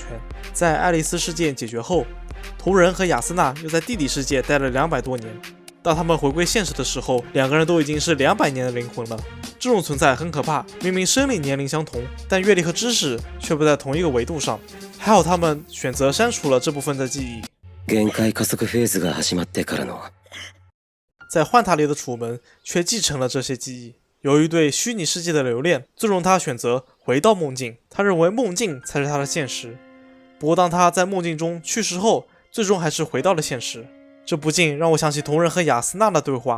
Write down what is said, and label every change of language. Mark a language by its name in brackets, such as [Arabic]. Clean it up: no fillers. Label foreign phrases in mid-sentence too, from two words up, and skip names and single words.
[Chinese] 在爱丽丝事件解决后，桐人和雅斯娜又在地底世界待了200多年。当他们回归现实的时候，两个人都已经是200年的灵魂了。这种存在很可怕，明明生理年龄相同，但阅历和知识却不在同一个维度上。还好他们选择删除了这部分的记忆。 [Japanese] 限界加速フェーズが始まってからの [Chinese] 在幻塔里的楚门却继承了这些记忆。由于对虚拟世界的留恋，最终他选择回到梦境。他认为梦境才是他的现实。不过当他在梦境中去世后，最终还是回到了现实。这不禁让我想起桐人和雅斯娜的对话。